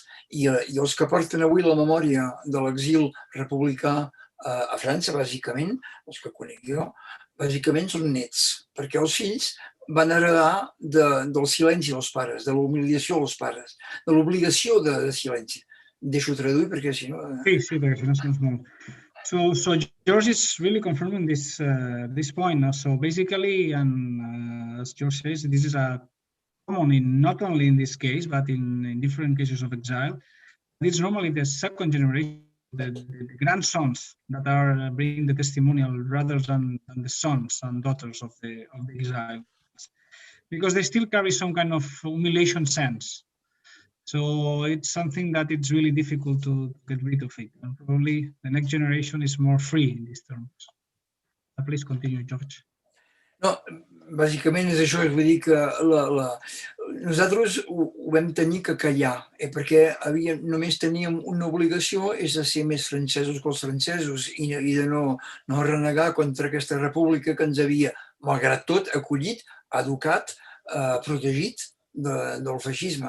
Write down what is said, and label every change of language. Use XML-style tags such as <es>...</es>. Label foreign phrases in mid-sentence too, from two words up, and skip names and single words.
<ca>I els que porten avui la memòria de l'exil republicà a França, bàsicament, els que conec jo, bàsicament són nets, perquè els fills van heredar del silenci dels pares, de l'humiliació dels pares, de l'obligació de silenci. Deixo traduir perquè si no... Sí, perquè si no sents molt.</ca> <en>So George is really confirming this point. So basically, and as George says, this is a common not only in this case, but in different cases of exile. It's normally the second generation, the grandsons that are bringing the testimonial rather than the sons and daughters of the exile, because they still carry some kind of humiliation sense. So it's something that it's really difficult to get rid of it. And probably the next generation is more free in these terms. Please continue, George.</en> <ca>No, bàsicament és això, és vull dir que nosaltres ho vam tenir que callar, perquè només teníem una obligació, és de ser més francesos que els francesos i de no renegar contra aquesta república que ens havia, malgrat tot, acollit, educat, protegit del feixisme.</ca>